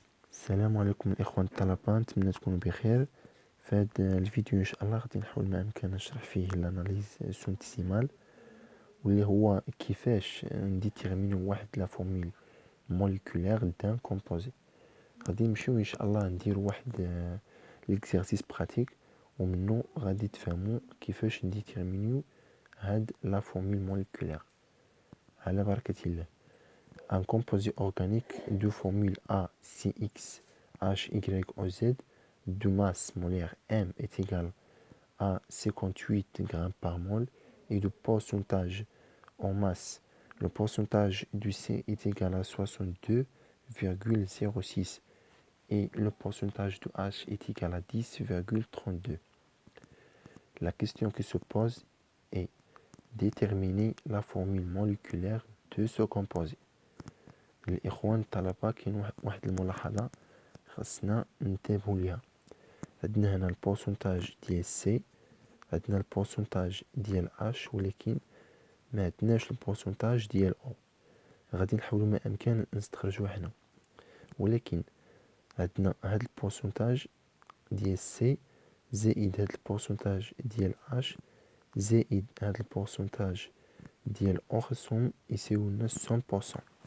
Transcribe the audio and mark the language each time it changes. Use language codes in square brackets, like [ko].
[ar] السلام عليكم الإخوان الطلبة، نتمنى تكونوا بخير. في هذا الفيديو إن شاء الله غادي نحاول ما أمكن نشرح فيه [fr] الاناليز سونتيسيمال، [ar] واللي هو كيفاش نديتيرمينو واحد [fr] لا فورميل موليكولير دان كومبوزي. [ar] غادي نمشيو إن شاء الله نديرو واحد [fr] ليكزارسيس براتيك، [ar] ومنو غادي تفهمو كيفاش نديتيرمينو هاد [fr] لا فورميل موليكولير [ar] على بركة الله. [fr] Un composé organique de formule A, CX, H, Y, O, Z de masse molaire M est égal à 58 grammes par mol et de pourcentage en masse. Le pourcentage du C est égal à 62,06 et le pourcentage du H est égal à 10,32. La question qui se pose est déterminer la formule moléculaire de ce composé. [ar] الإخوان الطلبة كاين واحد الملاحظة خاصنا ننتبهوا ليها. عندنا هنا البورسونتاج ديال سي، عندنا البورسونتاج ديال اش، ولكن ما عندناش البورسونتاج ديال او. غادي نحاولوا ما امكن نستخرجوه هنا، ولكن عندنا هاد البورسونتاج ديال سي زائد هاد البورسونتاج ديال اش زائد هاد البورسونتاج ديال او خصهم يساويو لنا 100%.